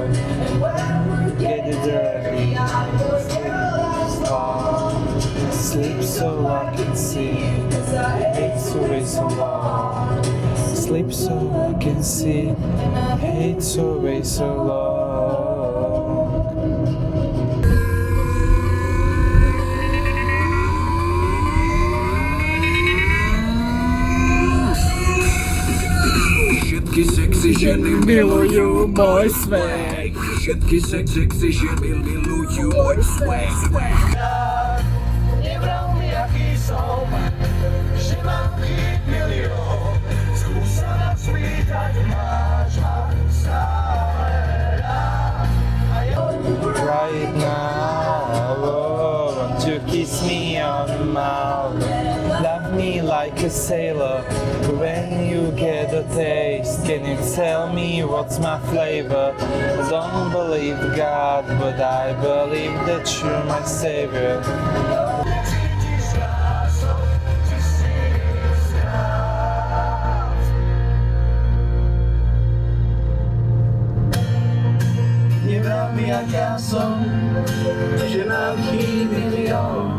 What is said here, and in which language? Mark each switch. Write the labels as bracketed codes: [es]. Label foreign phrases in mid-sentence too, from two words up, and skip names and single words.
[en] Get it dirty, sleep so I can see. Hate so way so long. Sleep so I can see. Hate so way so long. [sk] Všetky sexy ženy milujú môj swag. Všetky sexy ženy milujú môj swag. Nevral mi aký som, že mám chýb milión. Skús sa ma spýtať, máš ma stále rád. [en] Right now, oh, won't you kiss me on the mouth? Love me like a sailor. When you get a taste, can you tell me what's my flavor? I don't believe God, but I believe that you're my savior. [sk] Nevral mi aká som, že mám chýb milión.